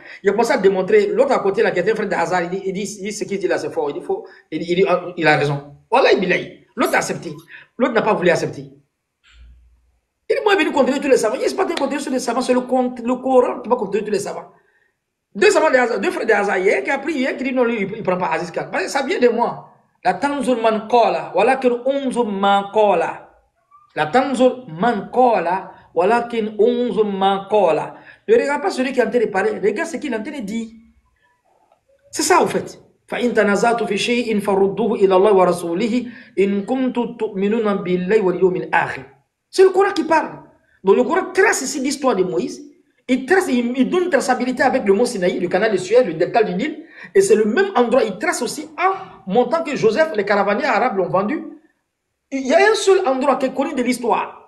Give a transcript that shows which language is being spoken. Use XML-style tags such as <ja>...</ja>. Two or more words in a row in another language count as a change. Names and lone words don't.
<fr>Il a commencé à démontrer, l'autre à côté là, qui était un frère de hasard, il dit ce qu'il dit là, c'est fort, il a raison. Voilà, l'autre a accepté, l'autre n'a pas voulu accepter. Il est venu contredire tous les savants. Il n'est pas contredire tous les savants, c'est le Coran qui va contredire tous les savants. Deux frères de hasard, hier qui a pris, hier qui dit non, lui, il ne prend pas Aziz Khan. Parce que ça vient de moi.</fr> <ar>لا تنظر من قال، ولكن انظر من قال. لا تنظر من قال، ولكن انظر من قال.</ar> <fr>Ne regarde pas celui qui est en train de parler, regarde ce qu'il est en train de dire. C'est ça, en fait.</fr> <ar>فَإِن تَنَازَعْتُمْ فِي شَيْءٍ فَرُدُّوهُ إِلَى اللَّهِ وَرَسُولِهِ إِن كُنتُمْ تُؤْمِنُونَ بِاللَّهِ وَالْيَوْمِ الْآخِرِ.</ar> <fr>C'est le Coran qui parle. Donc le Coran trace ici l'histoire de Moïse. Il donne une traçabilité avec le mont Sinaï, le canal de Suez, le delta du Nil. Et c'est le même endroit. Il trace aussi en montant que Joseph, les caravaniers arabes l'ont vendu. Il y a un seul endroit qui est connu de l'histoire.</fr>